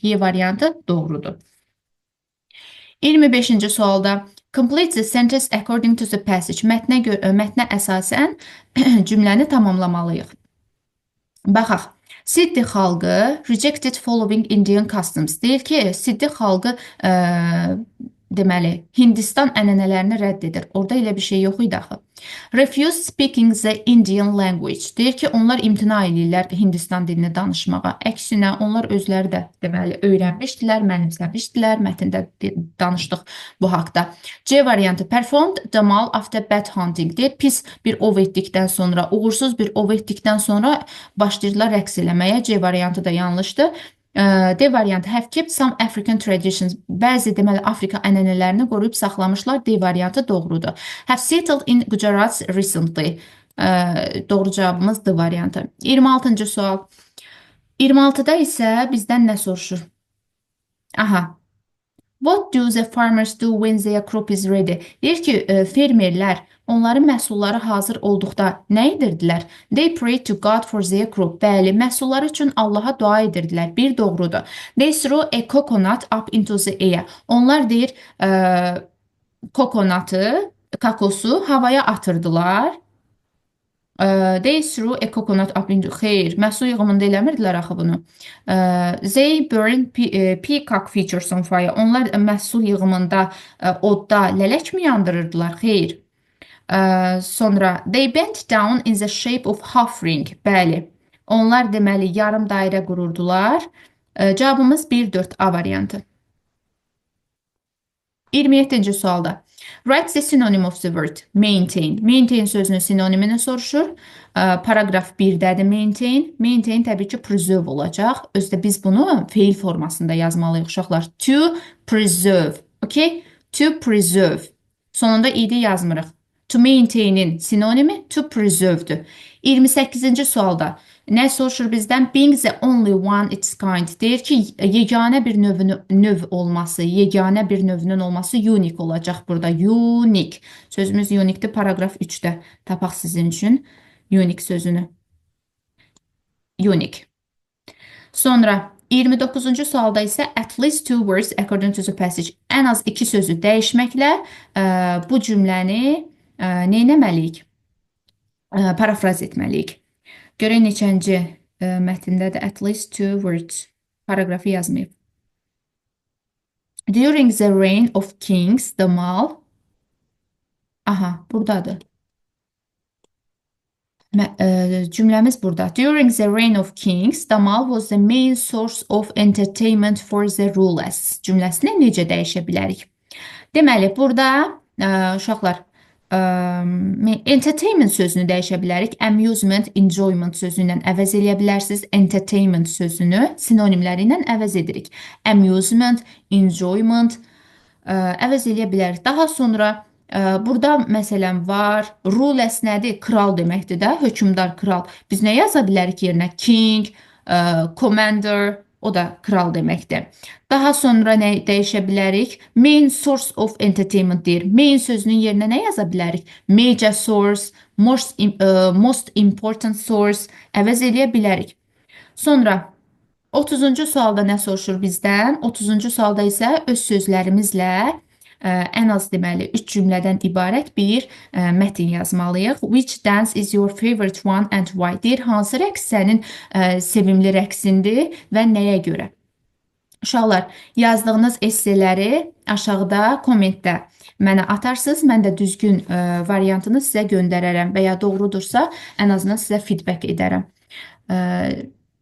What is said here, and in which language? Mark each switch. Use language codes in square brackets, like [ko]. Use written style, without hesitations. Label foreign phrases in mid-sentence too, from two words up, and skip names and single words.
[az] Y variantı doğrudur. 25-ci sualda [en] complete the sentence according to the passage. Mətnə əsasən cümləni tamamlamalıyıq. [az] Baxaq. Siddi xalqı [en] rejected following Indian customs. [az] Deyir ki, Siddi xalqı deməli, Hindistan ənənələrini rədd edir. Orada elə bir şey yox idi axı. [en] Refuse speaking the Indian language. [az] Deyir ki, onlar imtina edirlər Hindistan dilini danışmağa. Əksinə, onlar özləri də deməli öyrənmişdilər, mənimsəmişdilər. Mətndə danışdıq bu haqda. C variantı [en] performed the mall after bad hunting. [az] Deyir, pis bir ov etdikdən sonra, uğursuz bir ov etdikdən sonra başlayırlar rəqs eləməyə. C variantı da yanlışdır. D variantı [en] have kept some African traditions. [az] Bəzi deməli Afrika ənənələrini qoruyub saxlamışlar. D variantı doğrudur. [en] Have settled in Gujarat recently. [az] Doğru cavabımız D variantı. 26-cı sual. 26-da isə bizdən nə soruşur? Aha. [en] What do the farmers do when their crop is ready? [az] Deyir ki, fermerlər onların məhsulları hazır olduqda nə edirdilər? [en] They pray to God for their crop. [az] Bəli, məhsulları üçün Allaha dua edirdilər. Bir doğrudur. [en] They throw a coconut up into the air. [az] Onlar deyir, kakosu havaya atırdılar. [en] They threw a coconut up into... [az] Xeyr, məhsul yığımında eləmirdilər axı bunu. [en] They burn peacock feathers on fire. [az] Onlar məhsul yığımında odda lələk mi yandırırdılar? Xeyr. [en] Sonra they bent down in the shape of half ring. [az] Bəli. Onlar deməli yarım dairə qururdular. Cavabımız 1-4 A variantı. 27-ci sualda. [en] Write the synonym of the word maintain. [az] Maintain sözünün sinonimini soruşur. Paragraf 1-dədir maintain. Maintain təbii ki preserve olacaq. Özdə biz bunu feil formasında yazmalıyıq uşaqlar. [en] To preserve. Okay? To preserve. [az] Sonunda id yazmırıq. [en] To maintain'in [az] sinonimi [en] to preserve'dür. [az] 28-ci sualda nə soruşur bizdən? [en] Being the only one its kind. [az] Deyir ki, yeganə bir növ olması, yeganə bir növünün olması unique olacaq burada. Unique. Sözümüz unique'dir. Paragraf 3-də tapaq sizin üçün unique sözünü. [en] Unique. [az] Sonra 29-cu sualda isə [en] at least two words according to the passage. [az] Ən az 2 sözü dəyişməklə bu cümləni neynəməliyik? Parafraz etməliyik. Görək neçənci mətndədir [en] at least two words. [az] Paragrafı yazmayıb. [en] During the reign of kings, the mall. [az] Aha, buradadır. Cümləmiz burada. [en] During the reign of kings, the mall was the main source of entertainment for the rulers. [az] Cümləsini necə dəyişə bilərik? Deməli, burada uşaqlar entertainment sözünü dəyişə bilərik. [en] Amusement, enjoyment [az] sözü ilə əvəz eləyə bilərsiniz. Entertainment sözünü sinonimləri ilə əvəz edirik. [en] Amusement, enjoyment [az] əvəz eləyə bilərik. Daha sonra burada məsələn var. Rulers nədir? Kral deməkdir də. Hökümdar, kral. Biz nə yaza bilərik yerinə? [en] King, commander, [az] o da kral deməkdir. Daha sonra nə dəyişə bilərik? [en] Main source of entertainment deyir. [az] Main sözünün yerinə nə yaza bilərik? [en] Major source, most important source [az] əvəz eləyə bilərik. Sonra 30-cu sualda nə soruşur bizdən? 30-cu sualda isə öz sözlərimizlə ən az deməli 3 cümlədən ibarət bir mətin yazmalıyıq. [en] Which dance is your favorite one and why? [az] Deyir, hansı rəqs sənin sevimli rəqsindir və nəyə görə? Uşaqlar, yazdığınız esseləri aşağıda kommentdə mənə atarsınız. Mən də düzgün variantını sizə göndərərəm və ya doğrudursa, ən azından sizə feedback edərəm.